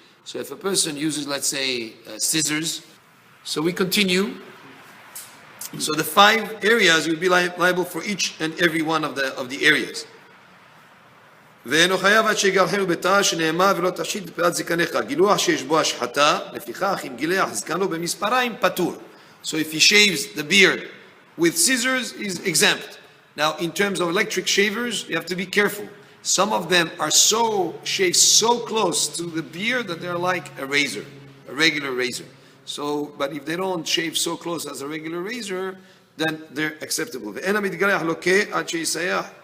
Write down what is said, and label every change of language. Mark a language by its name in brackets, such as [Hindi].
[English] So if a person uses, let's say, scissors. So we continue. So the 5 areas, he would be liable for each and every one of the areas. [Hebrew] ואינו חייב עד שיגלחנו בתא שנאמר ולא תשחית בפאת זקניך. גילוח שיש בו השחתה, לפיכך אם גילח זקנו במספריים פטור. [English] So if he shaves the beard with scissors, he's exempt. Now in terms of electric shavers, you have to be careful. Some of them are shaved so close to the beard that they're like a razor, a regular razor. So, but if they don't shave so close as a regular razor, then they're acceptable. [Hebrew] ואין המתגלח לוקה עד שיסייע.